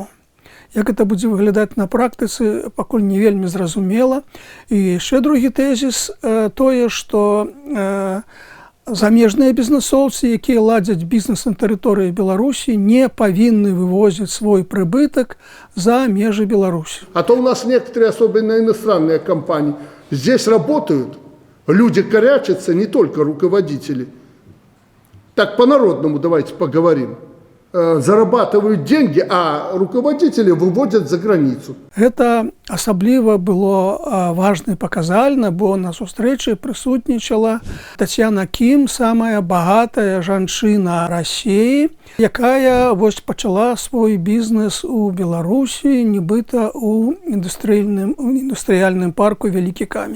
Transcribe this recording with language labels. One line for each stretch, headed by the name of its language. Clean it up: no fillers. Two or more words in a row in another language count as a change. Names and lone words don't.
Belarusian: Як гэта будзе выглядаць на практыцы, пакуль не вельмі зразумела. І яшчэ другі тэзіс тое, што замежныя бізнесоўцы, якія ладзяць бізнес на тэрыторыі Беларусі, не павінны вывозіць свой прыбытак за межы Беларусі.
Russian: А то у нас некоторые, особенно иностранные компании, здесь работают, люди корячатся, не только руководители. Так по-народному давайте поговорим. Зарабатывают деньги, а руководители выводят за границу.
Belarusian: Гэта асабліва было важна і паказальна, бо на сустрэчы прысутнічала Тацьяна Кім, самая багатая жанчына Расіі, якая вось пачала свой бізнес у Беларусі, нібыта у індустрыяльным парку Вялікі камень.